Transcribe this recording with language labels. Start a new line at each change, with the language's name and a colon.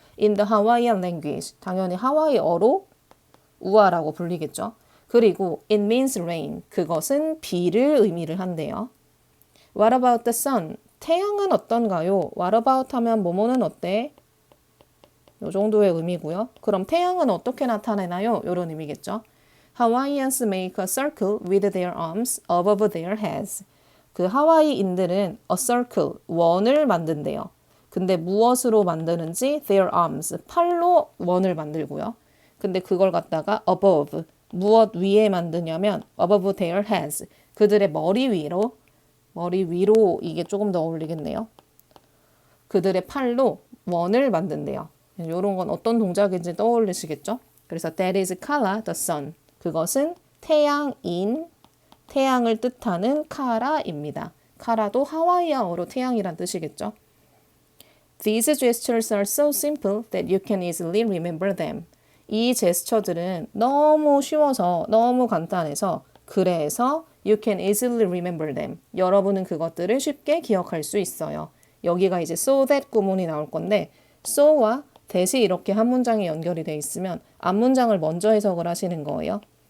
English: In the Hawaiian language
Korean: 당연히 하와이어로 우아라고 불리겠죠. 그리고
English: it means rain
Korean: 그것은 비를 의미를 한대요.
English: What about the sun?
Korean: 태양은 어떤가요? What about 하면 뭐뭐는 어때? 요 정도의 의미고요. 그럼 태양은 어떻게 나타내나요? 이런 의미겠죠.
English: Hawaiians make a circle with their arms above their heads.
Korean: 그 하와이인들은 a circle, 원을 만든대요. 근데 무엇으로 만드는지
English: their arms,
Korean: 팔로 원을 만들고요. 근데 그걸 갖다가 above, 무엇 위에 만드냐면
English: above their heads,
Korean: 그들의 머리 위로 이게 조금 더 어울리겠네요. 그들의 팔로 원을 만든대요. 이런 건 어떤 동작인지 떠올리시겠죠?
English: 그래서 that is Kala, the sun.
Korean: 그것은 태양인, 태양을 뜻하는 카라입니다. 카라도 하와이어로 태양이란 뜻이겠죠?
English: These gestures are so simple that you can easily remember them.
Korean: 이 제스처들은 너무 쉬워서, 너무 간단해서 그래서
English: you can easily remember them.
Korean: 여러분은 그것들을 쉽게 기억할 수 있어요. 여기가 이제 so that 구문이 나올 건데 so와 that이 이렇게 한 문장이 연결이 돼 있으면 앞문장을 먼저 해석을 하시는 거예요.